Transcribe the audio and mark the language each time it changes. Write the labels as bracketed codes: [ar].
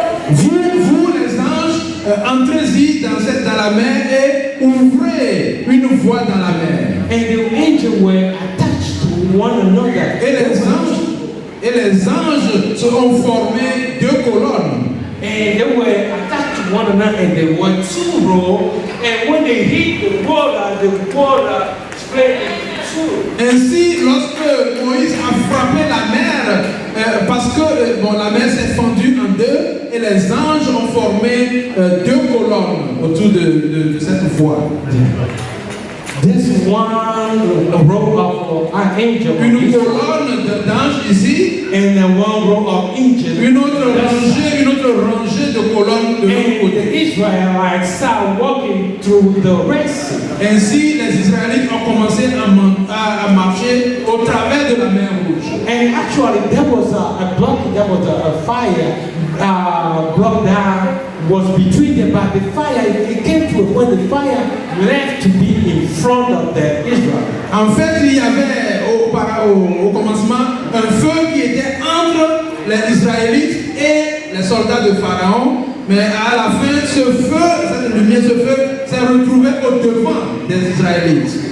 [fr] vous les anges, entrez-y dans la mer et ouvrez une voie dans la mer. [en] and the angels were attached to one another. [fr] Et les anges se ont formé deux colonnes. [en] And they were attached to one another, and they were two rows. And when they hit the water split into two. [fr] Ainsi, lorsque Moïse a frappé la mer, parce que la mer s'est fendue en deux, et les anges ont formé deux colonnes autour de cette voie. [en] This one row of angels, [fr] Une colonne d'anges ici, [en] and then one row of angels. [fr] une autre rangée de colonnes de l'autre [en] And [fr] côté. [en] the Israelites started walking through the Red Sea. [fr] Ainsi, les Israélites ont commencé à marcher au travers de la mer Rouge. [en] And actually, there was a block, there was a fire block that was between them. But the fire, it came to when the fire left to be in front of the Israel. [fr] En fait, il y avait au commencement un feu qui était entre les Israélites et les soldats de Pharaon. Mais à la fin, ce feu, cette lumière, ce feu s'est retrouvé au devant des Israélites.